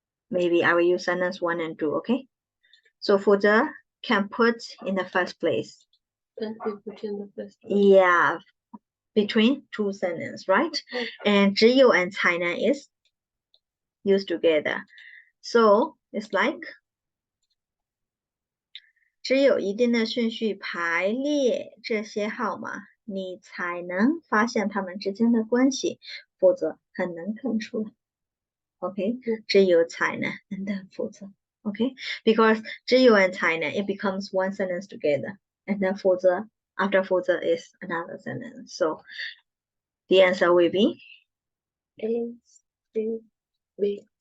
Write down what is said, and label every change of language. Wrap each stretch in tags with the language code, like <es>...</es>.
<en>Maybe I will use sentence 1 and 2, okay? So 否则 can put in the first place. Can we put in the first place? Yeah, between two sentences, right? And 只有 and 才能 is used together. So it's like</en> <zh>只有一定的顺序排列这些号码，你才能发现它们之间的关系，否则很难看出来。</zh> <en>OK，只有才能 and then 否则。 Okay, because 只有 and 才能 it becomes one sentence together, and then 否则 after 否则 is another sentence. So the answer will be A, C, B.</en>